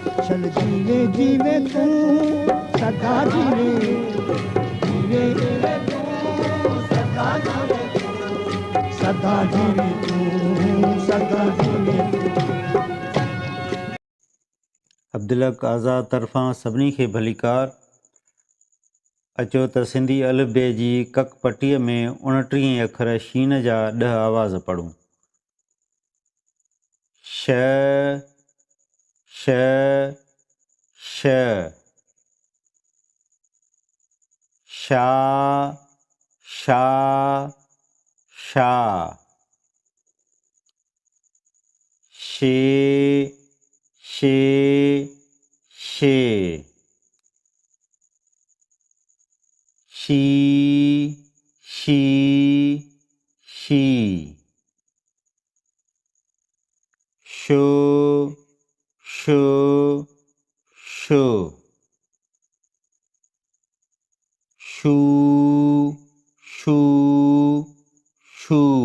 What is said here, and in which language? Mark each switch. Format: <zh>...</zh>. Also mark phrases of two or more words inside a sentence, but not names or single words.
<sd>चल जीवे जीवे तू सदा जीवे जीवे जीवे तू सदा जीवे सदा जीवे तू सदा जीवे अब्दुलक आज़ाद तरफ़ां सभिनी खे भलीकार। अचो त सिंधी अलफ़बे जी कक-पट्टीअ में 29 अखर शीन जा 10 आवाज़ पढ़ूं। श श श शा शा शा शे शे शे शी शी शी शो शो शो शू शू शू</sd>